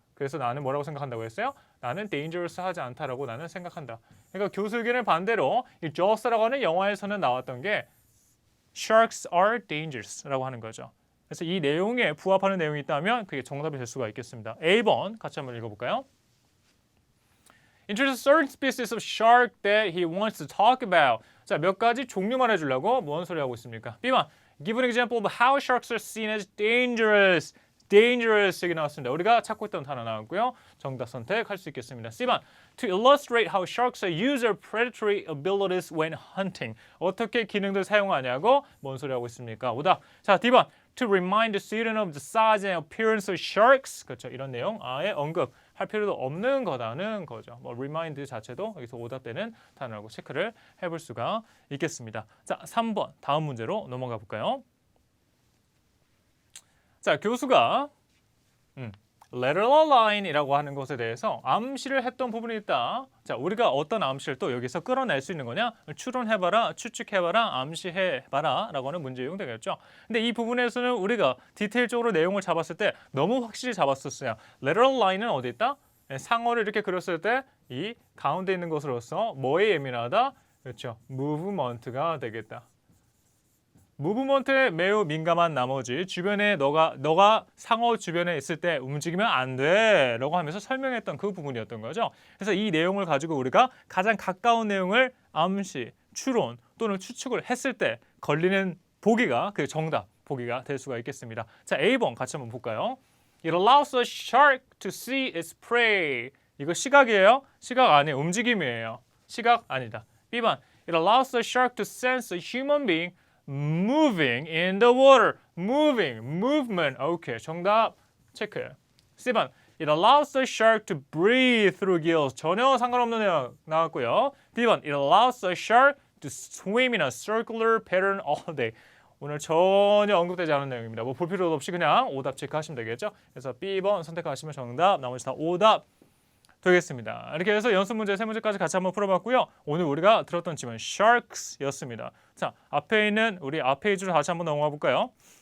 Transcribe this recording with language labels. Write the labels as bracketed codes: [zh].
[ko] 그래서 나는 뭐라고 생각한다고 했어요? 나는 dangerous 하지 않다라고 나는 생각한다. 그러니까 교수 의견을 반대로 이 Jaws라고 하는 영화에서는 나왔던 게 [en] Sharks are dangerous [ko] 라고 하는 거죠. 그래서 이 내용에 부합하는 내용이 있다면 그게 정답이 될 수가 있겠습니다. A번 같이 한번 읽어볼까요? [en] Introduce certain species of shark that he wants to talk about. [ko] 자, 몇 가지 종류만 해주려고 뭔 소리 하고 있습니까? [en] B번 Give an example of how sharks are seen as dangerous. [ko] dangerous 얘기 나왔습니다. 우리가 찾고 있던 단어 나왔고요. 정답 선택할 수 있겠습니다. [en] C번 To illustrate how sharks use their predatory abilities when hunting. [ko] 어떻게 기능들 사용하냐고 뭔 소리 하고 있습니까? 오답. [en] 자, D번 To remind the student of the size and appearance of sharks. [ko] 그렇죠. 이런 내용 아예 언급할 필요도 없는 거다는 거죠. 뭐 remind 자체도 여기서 오답되는 단어라고 체크를 해볼 수가 있겠습니다. 자, 3번 다음 문제로 넘어가 볼까요? 자, 교수가 lateral line이라고 하는 것에 대해서 암시를 했던 부분이 있다. 자, 우리가 어떤 암시를 또 여기서 끌어낼 수 있는 거냐? 추론해봐라, 추측해봐라, 암시해봐라 라고 하는 문제 유형 되겠죠. 근데 이 부분에서는 우리가 디테일적으로 내용을 잡았을 때 너무 확실히 잡았었어요. lateral line은 어디 있다? 상어를 이렇게 그렸을 때 이 가운데 있는 것으로서 뭐에 예민하다? 그렇죠. movement가 되겠다. 무브먼트에 매우 민감한 나머지 주변에 너가 상어 주변에 있을 때 움직이면 안 돼 라고 하면서 설명했던 그 부분이었던 거죠. 그래서 이 내용을 가지고 우리가 가장 가까운 내용을 암시, 추론 또는 추측을 했을 때 걸리는 보기가 그 정답 보기가 될 수가 있겠습니다. 자, A번 같이 한번 볼까요? [en] It allows a shark to see its prey. [ko] 이거 시각이에요? 시각 아니에요. 움직임이에요. 시각 아니다. [en] B번 It allows a shark to sense a human being moving in the water. Moving, movement. [ko] 오케이, 정답 체크. [en] C번 It allows the shark to breathe through gills. [ko] 전혀 상관없는 내용 나왔고요. [en] D번 It allows the shark to swim in a circular pattern all day. [ko] 오늘 전혀 언급되지 않은 내용입니다. 뭐 볼 필요도 없이 그냥 오답 체크하시면 되겠죠. 그래서 B번 선택하시면 정답, 나머지 다 오답 되겠습니다. 이렇게 해서 연습 문제 3문제까지 같이 한번 풀어봤고요. 오늘 우리가 들었던 질문 sharks였습니다. 자, 앞에 있는 우리 앞 페이지로 다시 한번 넘어가 볼까요?